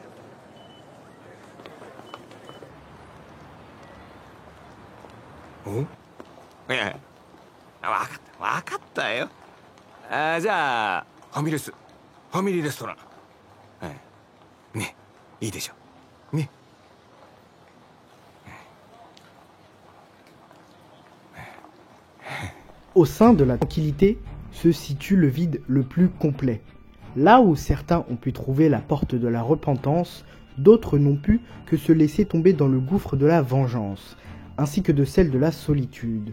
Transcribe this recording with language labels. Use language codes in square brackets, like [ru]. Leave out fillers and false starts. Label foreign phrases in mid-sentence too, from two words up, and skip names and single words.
[ja] いや、わかったよ。じゃあ、ファミリーレストラン。ね、いいでしょ。ね。 [fr] Au sein de la tranquillité se situe le vide le plus complet. Là où certains ont pu trouver la porte de la repentance, d'autres n'ont pu que se laisser tomber dans le gouffre de la vengeance, ainsi que de celle de la solitude.